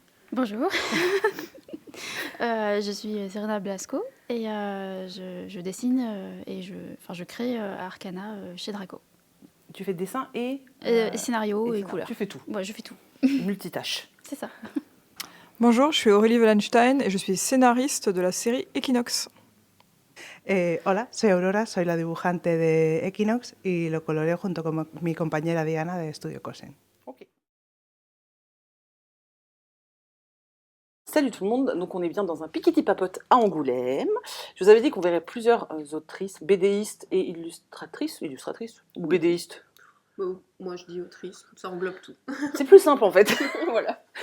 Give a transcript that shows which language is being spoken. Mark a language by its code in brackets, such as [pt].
[fr] Bonjour, je suis Serena Blasco et je dessine et je crée Arcana chez Draco. Tu fais dessin et scénario et couleurs. Tu fais tout. Ouais, je fais tout. Multitâche. C'est ça. Bonjour, je suis Aurélie Wallenstein et je suis scénariste de la série Equinox. [es] Hola, soy Aurora, soy la dibujante de Equinox y lo coloreo junto con mi compañera Diana de Studio Kosen. [fr] Ok. Salut tout le monde, donc on est bien dans un piquiti papote à Angoulême. Je vous avais dit qu'on verrait plusieurs autrices, BDistes et illustratrices ou BDistes. Moi je dis autrice, ça englobe tout. C'est plus simple en fait. Voilà.